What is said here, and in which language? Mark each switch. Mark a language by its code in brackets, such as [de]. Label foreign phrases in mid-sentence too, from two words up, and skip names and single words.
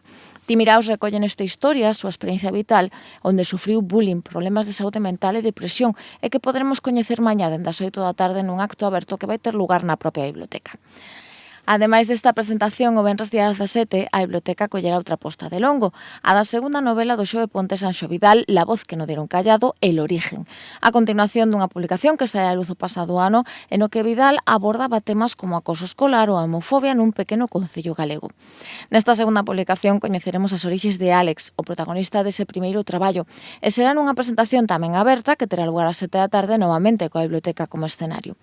[gl] Timiraos recolle nesta historia a súa experiencia vital, onde sufriu bullying, problemas de saúde mental e depresión, e que poderemos coñecer mañá dende as 8 da tarde nun acto aberto que vai ter lugar na propia biblioteca. Ademais desta presentación, o venres día 17, a biblioteca collerá outra posta de longo, a da segunda novela do Xove Ponte Sanxo Vidal, La voz que no dieron callado, El origen. A continuación dunha publicación que sae a luz o pasado ano, en o que Vidal abordaba temas como acoso escolar ou a homofobia nun pequeno concello galego. Nesta segunda publicación coñeceremos as orixes de Álex, o protagonista dese primeiro traballo, e será nunha presentación tamén aberta que terá lugar a 7 da tarde novamente coa biblioteca como escenario.